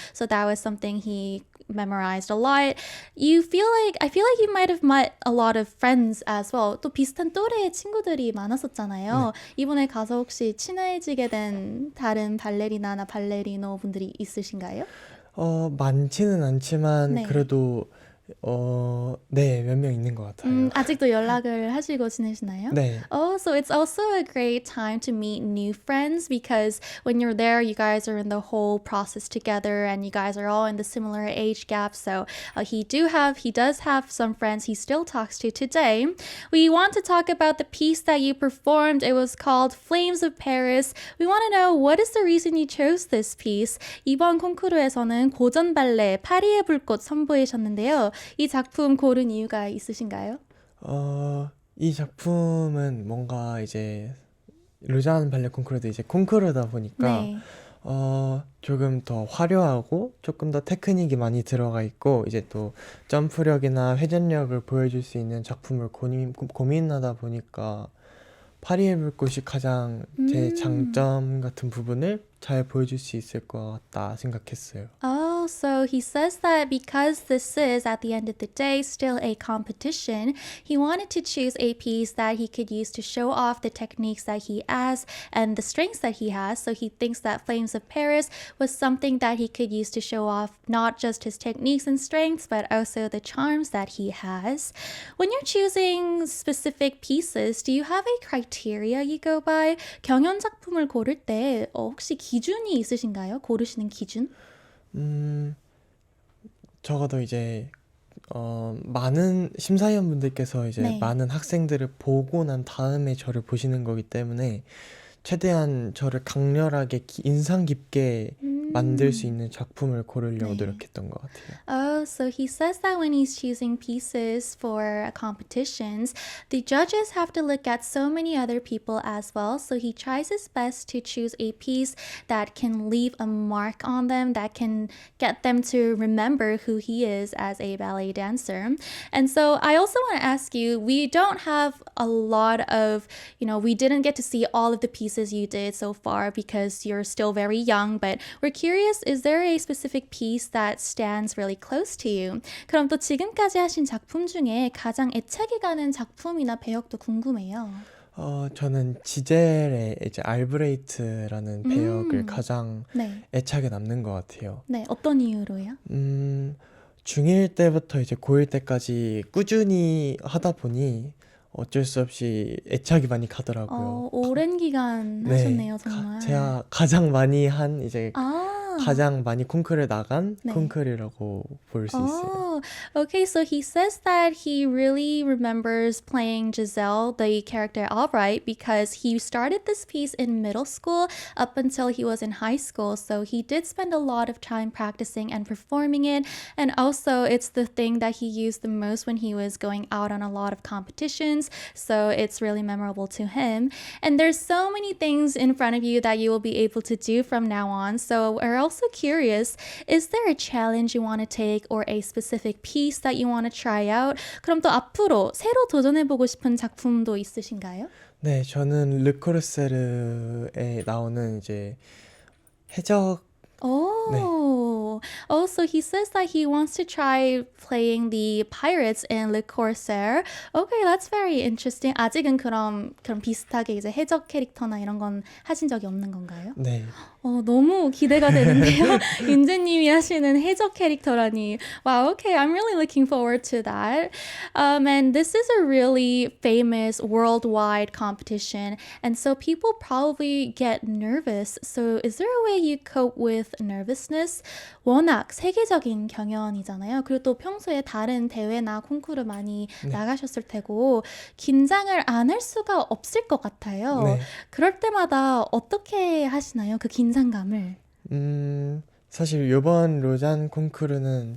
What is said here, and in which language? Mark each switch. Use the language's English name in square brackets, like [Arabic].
[English] So that was something he memorized a lot. I feel like you might have met a lot of friends as well. [Korean] 또 비슷한 또래의 친구들이 많았었잖아요. 이번에 가서 혹시 친해지게 된 다른 발레리나나 발레리노 분들이 있으신가요? 많지는 않지만 네. 그래도 네, 몇 명 있는 것 같아요. 아직도 연락을 하시고 지내시나요? 네. [English] So it's also a great time to meet new friends because when you're there, you guys are in the whole process together and you guys are all in the similar age gap. So he does have some friends he still talks to today. We want to talk about the piece that you performed. It was called Flames of Paris. We want to know what is the reason you chose this piece. [Korean] 이번 콩쿠르에서는 고전 발레 파리의 불꽃 선보이셨는데요. 이 작품 고른 이유가 있으신가요? 이 작품은 뭔가 이제 루잔 발레 콩쿠르도 이제 콩쿠르다 보니까 네. 조금 더 화려하고 조금 더 테크닉이 많이 들어가 있고 이제 또 점프력이나 회전력을 보여줄 수 있는 작품을 고민하다 보니까 파리의 불꽃이 가장 제 장점 같은 부분을 잘 보여줄 수 있을 것 같다 생각했어요. [English] So he says that because this is, at the end of the day, still a competition, he wanted to choose a piece that he could use to show off the techniques that he has and the strengths that he has. So he thinks that Flames of Paris was something that he could use to show off not just his techniques and strengths, but also the charms that he has. When you're choosing specific pieces, do you have a criteria you go by? [Korean] 경연 작품을 고를 때 혹시 기준이 있으신가요? 고르시는 기준? 적어도 이제 많은 심사위원분들께서 이제 네. 많은 학생들을 보고 난 다음에 저를 보시는 거기 때문에 최대한 저를 강렬하게 인상 깊게 만들 수 있는 작품을 고르려고 네. 노력했던 것 같아요. [English] So he says that when he's choosing pieces for competitions, the judges have to look at so many other people as well. So he tries his best to choose a piece that can leave a mark on them, that can get them to remember who he is as a ballet dancer. And so I also want to ask you, we don't have a lot of, we didn't get to see all of the pieces you did so far because you're still very young, but we're curious, is there a specific piece that stands really close to you? [Korean] 그럼 또 지금까지 하신 작품 중에 가장 애착이 가는 작품이나 배역도 궁금해요. 저는 지젤의 이제 알브레이트라는 배역을 가장 네. 애착에 남는 것 같아요. 네, 어떤 이유로요? 중1 때부터 이제 고1 때까지 꾸준히 하다 보니 어쩔 수 없이 애착이 많이 가더라고요. 오랜 기간 네, 하셨네요, 정말. 제가 가장 많이 한 이제 아, 가장 많이 콩쿠르에 나간 네. 콩쿠르라고 볼 수 있어요. [English] Okay, so he says that he really remembers playing Giselle, the character Albright, because he started this piece in middle school up until he was in high school. So he did spend a lot of time practicing and performing it. And also, it's the thing that he used the most when he was going out on a lot of competitions. So it's really memorable to him. And there's so many things in front of you that you will be able to do from now on. So we're also curious, is there a challenge you want to take or a specific piece that you want to try out? [Korean] 그럼 또 앞으로 새로 도전해보고 싶은 작품도 있으신가요? 네, 저는 르코르세르에 나오는 이제 해적 [English] Oh, so he says that he wants to try playing the pirates in Le Corsair. Okay, that's very interesting. [Korean] 아직은 그럼 비슷하게 이제 해적 캐릭터나 이런 건 하신 적이 없는 건가요? 네, 너무 기대가 되는데요. 윤재님이 하시는 해적 캐릭터라니. [English] Wow, okay, I'm really looking forward to that. And this is a really famous worldwide competition, and so people probably get nervous. So is there a way you cope with nervousness? [Korean] 워낙 세계적인 경연이잖아요. 그리고 또 평소에 다른 대회나 콩쿠르 많이 나가셨을 테고 긴장을 안 할 수가 없을 것 같아요. 네. 그럴 때마다 어떻게 하시나요? 그 긴장감을. 사실 이번 로잔 콩쿠르는